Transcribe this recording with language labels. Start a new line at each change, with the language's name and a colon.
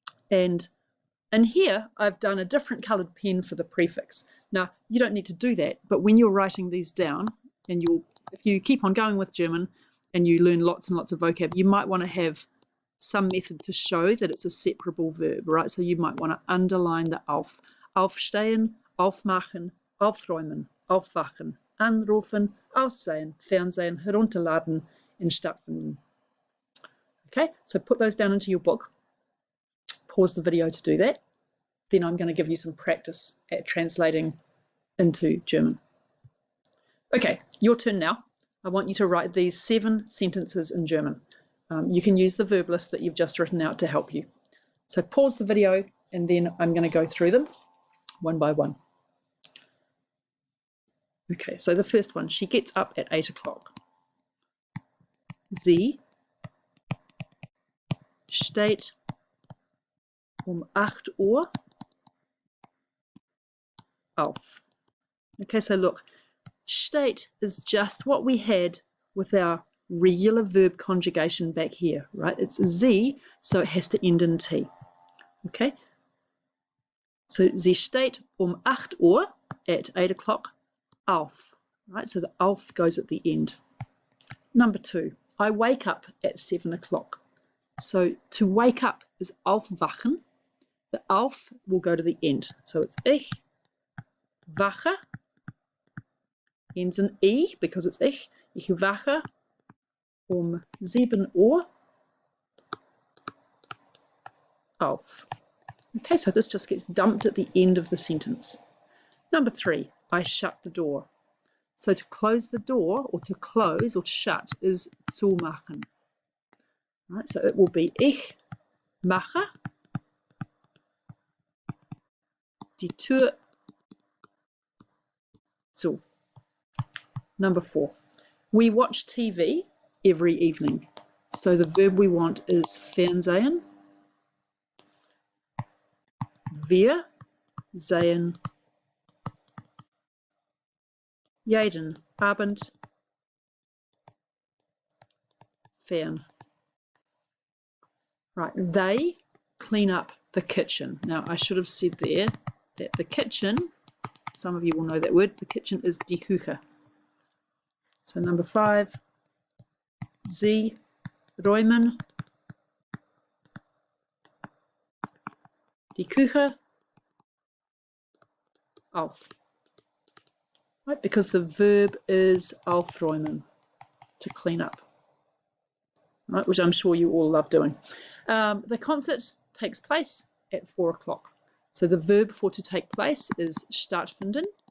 English: And here I've done a different colored pen for the prefix. Now, you don't need to do that, but when you're writing these down, and you'll if you keep on going with German and you learn lots and lots of vocab, you might want to have some method to show that it's a separable verb, right? So you might want to underline the auf.
German: Aufstehen, aufmachen, aufräumen, aufwachen, anrufen, aussehen, Fernsehen, herunterladen, and stattfinden.
English: Okay, so put those down into your book. Pause the video to do that. Then I'm going to give you some practice at translating into German. Okay, your turn now. I want you to write these 7 sentences in German. You can use the verb list that you've just written out to help you. So pause the video and then I'm going to go through them one by one. Okay, so the first one, she gets up at 8 o'clock.
German: Sie steht 8 Uhr auf.
English: Okay, so look, steht is just what we had with our regular verb conjugation back here, right? It's sie, so it has to end in T. Okay? So
German: sie steht 8 Uhr,
English: at 8 o'clock, auf. Right? So the auf goes at the end. Number 2, I wake up at 7 o'clock. So to wake up is aufwachen. The auf will go to the end. So it's
German: ich wache,
English: ends in I because it's ich.
German: Ich wache 7 Uhr auf.
English: Okay, so this just gets dumped at the end of the sentence. Number 3, I shut the door. So to close the door, or to close or to shut, is zumachen. Right, so it will be
German: ich mache die Tür zu.
English: Number 4, we watch TV every evening. So the verb we want is Fernsehen.
German: Wir sehen jeden Abend fern.
English: Right, they clean up the kitchen. Now, I should have said there that the kitchen, some of you will know that word, the kitchen is die Küche. So number 5,
German: sie räumen die Küche auf.
English: Right, because the verb is aufräumen, to clean up. Right, which I'm sure you all love doing. The concert takes place at 4 o'clock. So the verb for to take place is stattfinden.